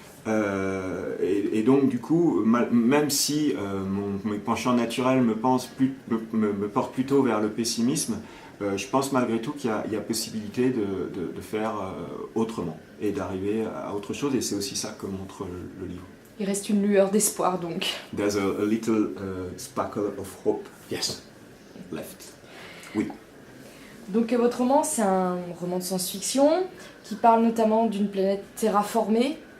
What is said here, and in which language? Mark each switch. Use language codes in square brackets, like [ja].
[fr] Et donc du coup, même si mon penchant naturel me porte plutôt vers le pessimisme, je pense malgré tout qu'il y a possibilité de faire autrement et d'arriver à autre chose, et c'est aussi ça que montre le livre. Il reste une lueur d'espoir donc. [en] There's a little sparkle of hope Yes. left. [fr] Oui. Donc votre roman, c'est un roman de science-fiction qui parle notamment d'une planète terraformée.